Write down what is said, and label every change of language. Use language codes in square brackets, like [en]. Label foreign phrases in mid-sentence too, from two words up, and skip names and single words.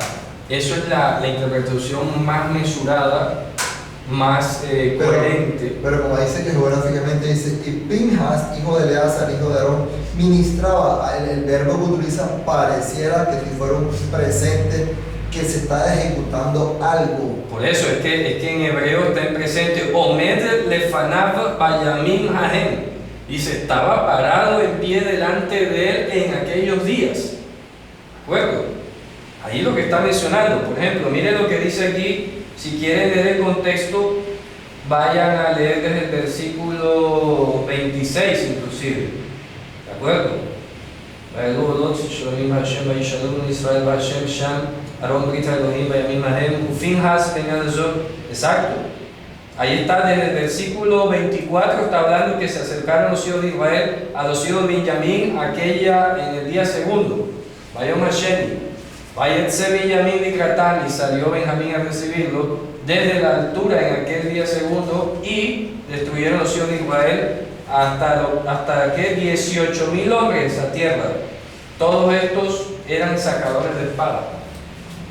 [es] Eso es la interpretación más mesurada, más coherente. Pero como dice que geográficamente dice, y Pinhas, hijo de Eleazar, hijo de Aarón, ministraba. El verbo que utiliza pareciera que si fuera un presente que se está ejecutando algo. Por eso es que en hebreo está en presente [he] עומד לפניו בימים ההם. [es] Dice, estaba parado en pie delante de él en aquellos días. ¿De acuerdo? Ahí lo que está mencionando. Por ejemplo, miren lo que dice aquí. Si quieren leer el contexto, vayan a leer desde el versículo 26 inclusive. ¿De acuerdo? Exacto. Ahí está, desde el versículo 24 está hablando que se acercaron los hijos de Israel a los hijos de Benjamín en el día segundo. [he] ויום השני, ויצא בנימין לקראתם, [es] y salió Benjamín a recibirlo desde la altura en aquel día segundo, y destruyeron los hijos de Israel hasta que 18,000 hombres a tierra. Todos estos eran sacadores de espada.